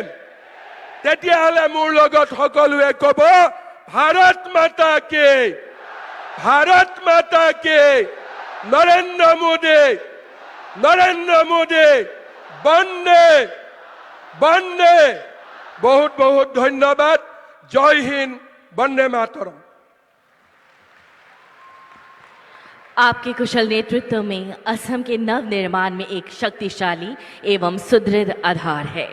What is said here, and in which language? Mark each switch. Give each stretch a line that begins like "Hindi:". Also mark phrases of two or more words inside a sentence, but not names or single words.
Assamese: তেতিয়াহ'লে মোৰ লগত সকলোৱে ক'ব,
Hindi: भारत माता की, भारत माता की,
Assamese: নৰেন্দ্ৰ মোদী, নৰেন্দ্ৰ মোদী, বন্দে বন্দে। বহুত বহুত ধন্যবাদ।
Hindi: जय हिन्द,
Assamese: বন্দে মাতৰম।
Hindi: आपके कुशल नेतृत्व में असम के नव निर्माण में एक शक्तिशाली एवं सुदृढ़ आधार है।